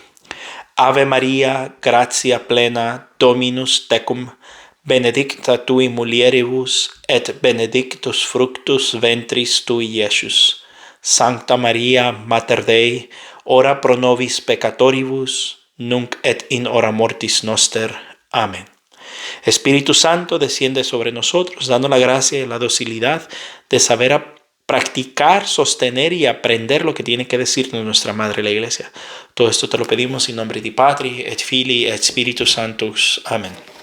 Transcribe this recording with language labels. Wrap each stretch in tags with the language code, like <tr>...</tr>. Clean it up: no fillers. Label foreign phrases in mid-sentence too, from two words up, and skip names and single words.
<la>Ave Maria, gratia plena, Dominus tecum, benedicta tui mulieribus, et benedictus fructus ventris tui, Iesus. Sancta Maria, Mater Dei, ora pro nobis peccatoribus, nunc et in hora mortis noster.</la> <es>Amén. Espíritu Santo, desciende sobre nosotros, dando la gracia y la docilidad de saber practicar, sostener y aprender lo que tiene que decirnos nuestra Madre la Iglesia. Todo esto te lo pedimos en nombre de</es> <la>Patri, et Filii, et Spiritus Sanctus.</la> <es>Amén.</es>